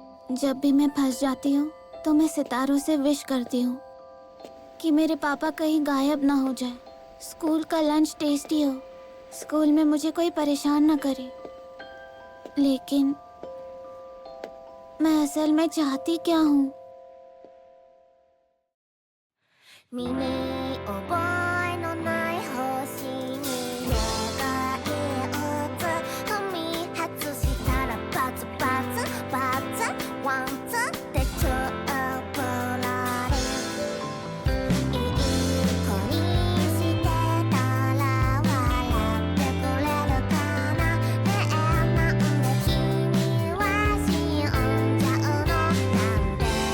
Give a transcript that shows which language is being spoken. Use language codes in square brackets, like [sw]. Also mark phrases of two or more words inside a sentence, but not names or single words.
[hi] जब भी मैं फंस जाती हूँ तो मैं सितारों से विश करती हूँ कि मेरे पापा कहीं गायब ना हो जाए, स्कूल का लंच टेस्टी हो, स्कूल में मुझे कोई परेशान ना करे। लेकिन मैं असल में चाहती क्या हूँ? [ja] 身に覚えのない星に願いをつ踏み外したらバツバツバツワンツーってチューブラリいい子にしてたら笑ってくれるかなねえなんで君は死んじゃうのなんで